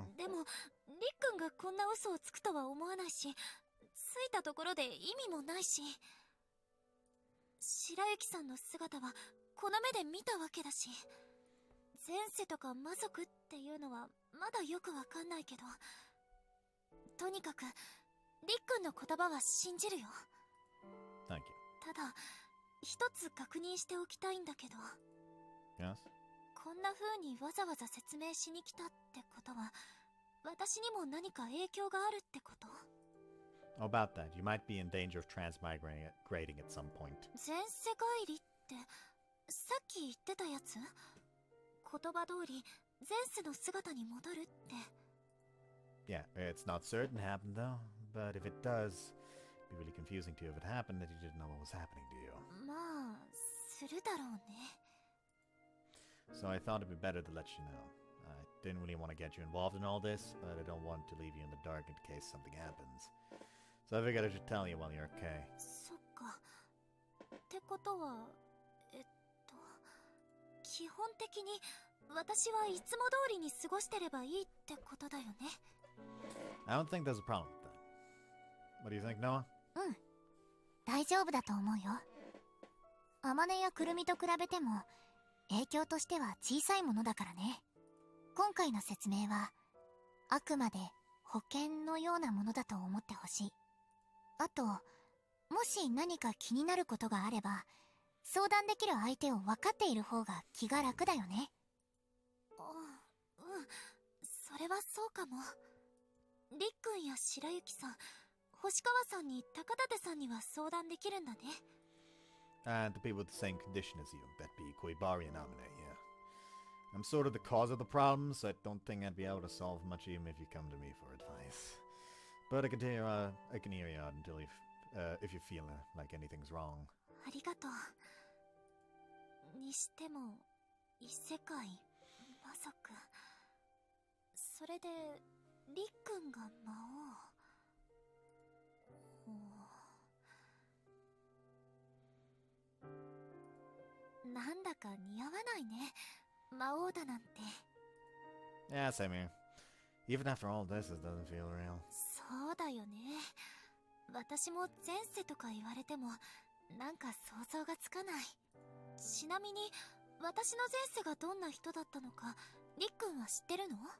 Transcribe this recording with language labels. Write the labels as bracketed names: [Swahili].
[Japanese] でもりっくんがこんな嘘をつくとは思わないし、ついたところで意味もないし、白雪さんの姿はこの目で見たわけだし、前世とか魔族っていうのはまだよくわかんないけど、とにかくりっくんの言葉は信じるよ。 [English] Thank you. [Japanese] ただ一つ確認しておきたいんだけど、 [English] Yes? [Japanese] こんな風にわざわざ説明しに来たってことは、私にも何か影響があるってこと？ [English] About that, you might be in danger of transmigrating at some point. [Japanese] 前世返りってさっき言ってたやつ？言葉通り前世の姿に戻るって。 [English] Yeah, it's not certain it happened though, but if it does, it'd be really confusing to you if it happened that you didn't know what was happening to you. [Japanese] まあするだろうね。 [English] So I thought it'd be better to let you know. I didn't really want to get you involved in all this, but I don't want to leave you in the dark in case something happens. So I figured I should tell you while you're okay. [Japanese] そっか。ってことは基本的に私はいつも通りに過ごしてればいいってことだよね。 [English] I don't think there's a problem with that. What do you think, Noah? [Japanese] うん、大丈夫だと思うよ。アマネやクルミと比べても影響としては小さいものだからね。今回の説明はあくまで保険のようなものだと思ってほしい。あと、もし何か気になることがあれば相談できる相手を分かっている方が気が楽だよね。うん、それはそうかも。りっくんや白雪さん、星川さんに高立さんには相談できるんだね。 [English] And the people with the same condition as you, that be Barbarian nominate, yeah. I'm sort of the cause of the problem, so I don't think I'd be able to solve much even if you come to me for advice. But I can hear you out until if you feel like anything's wrong. [Japanese] ありがとう。にしても異世界、魔族、それでりっくんが魔王。なんだか似合わないね、魔王だなんて。 [English] Yeah, same here. Even after all this, it doesn't feel real. [Japanese] そうだよね。私も前世とか言われてもなんか想像がつかない。ちなみに私の前世がどんな人だったのかりっくんは知ってるの？